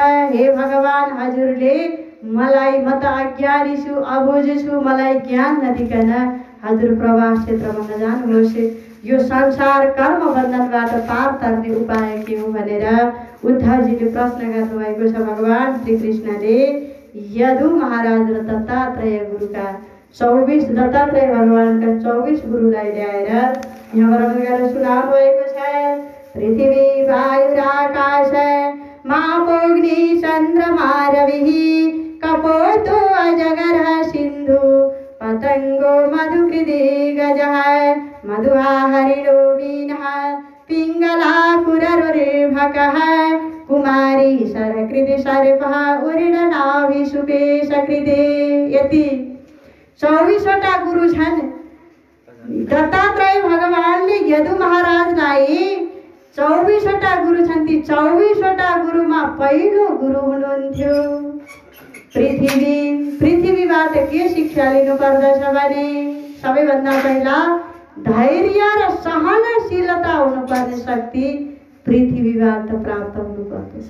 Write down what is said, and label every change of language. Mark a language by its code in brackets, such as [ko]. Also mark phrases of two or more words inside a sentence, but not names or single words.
[ne] हे भगवान, हजुरले मलाई, म त अज्ञानी छु, अबुझ छु, मलाई ज्ञान नदिकन हजुर प्रवास क्षेत्रमा नजानुहोस्। यो संसार कर्म बन्धनबाट पार तर्ने उपाय के हो भनेर उद्धवजीले प्रश्न गर्नुभएको छ। भगवान श्री कृष्णले यदु महाराज र दत्तात्रेय गुरुका 24 दत्तात्रेय भगवानका 24 गुरुलाई ल्याएर यहाँ वर्णन गरेर सुनाउनु भएको छ। [sa] पृथ्वी वायुराकाश मापोग्नि चन्द्रमा रविः कपोतो अजगर सिन्धु पतंगो मधुकृदे गजः मधुहा हरिणो मीनः पिंगला कुररुरे कहा कुमारी सरकृति सर्पहा उरिड नाभि सुपेश कृते। [ne] यति 24वटा गुरु छन्। दत्तात्रेय भगवानले यदु महाराजलाई 24वटा गुरु छन्। ती 24वटा गुरुमा पहिलो गुरु हुनुहुन्थ्यो पृथ्वी। पृथ्वीबाट के शिक्षा लिनु पर्दछ भने सबैभन्दा पहिला धैर्य र सहनशीलता हुनुपर्ने शक्ति पृथ्वीबाट प्राप्त हुनुपर्दछ।